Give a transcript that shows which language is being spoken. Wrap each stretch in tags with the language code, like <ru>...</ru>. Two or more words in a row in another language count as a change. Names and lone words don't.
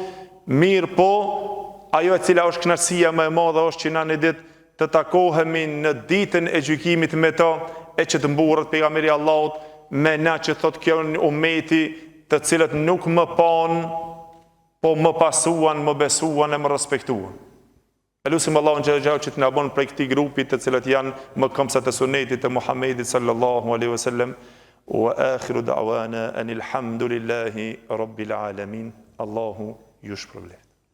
<sq>Mirë po, ajo e cila është kënaqësia më e madhe është që na në ditë të takohemi në ditën e gjykimit me ta, e që të mburret pejgamberi i Allahut me na që thot kjo ummeti, të cilët nuk më pan, po më pasuan, më besuan e më respektuan. E lusim Allahun xhelalu xhelalu që të na bën prej këtij grupi të cilët janë më këmbësat e sunetit të Muhamedit</sq> <ar>صلى الله عليه وسلم. وآخر دعوانا أن الحمد لله رب العالمين.</ar> <sq>Allahu ju shpërblet.</sq>